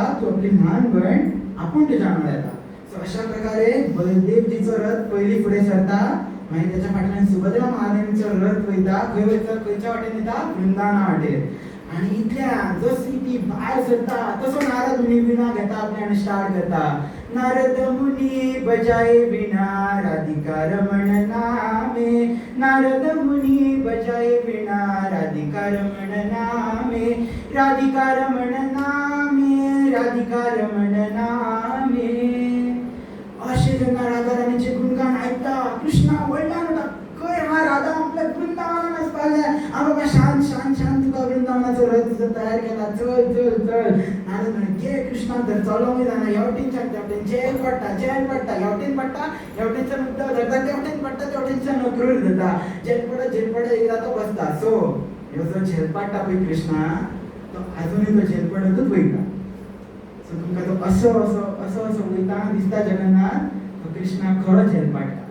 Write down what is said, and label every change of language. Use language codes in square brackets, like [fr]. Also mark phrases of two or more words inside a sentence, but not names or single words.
[kok] तूं आपली ल्हान भयण आपूण तुज्या वांगडा येता. सो अशा प्रकारे बलदेवजीचो रथ पयलीं फुडें सरता. मागीर त्याच्या फाटल्यान सुभद्रा महादेवीचो रथ वयता. खंय वयता खंयच्या वाटेन येता वृंदावना वाटेर. आनी इतल्यान जशी ती भायर सरता तसो नारद मुनी विणा घेता आपली आनी स्टार्ट करता. [hi] नारद मुनी बजाए विणा राधिका रमण नामे. नारद मुनी बजाए विणा राधिका रमण नामे. राधिका रमण नामे. राधिका रमण नामे. [kok] अशें जेन्ना राधा राणीचे गुणगान आयकता कृष्णा वळल्यान म्हणटा खंय हा राधा आपल्या वृंदावनान वचपाक जाय. बाबा शांत शांत शांत तुका वृंदावनाचो रथ तयार केला. चल चल चल. नारद म्हणे घे कृष्णा तर चलोंक जायना. हेवटेनच्यान तेवटेन जेल पडटा हेवटेन पडटा हेवटेनच्यान उदक धरता तेवटेन पडटा तेवटेनच्यान अक्रूर जाता. जेल पडत एकदा तो बसता. सो ह्यो जो झेल पडटा पळय कृष्णा तो आजुनूय तो झेल पडतूच वयता. सो तुमकां तो असो वयताना दिसता जगन्नाथ तो कृष्णा खरो झेल पडटा.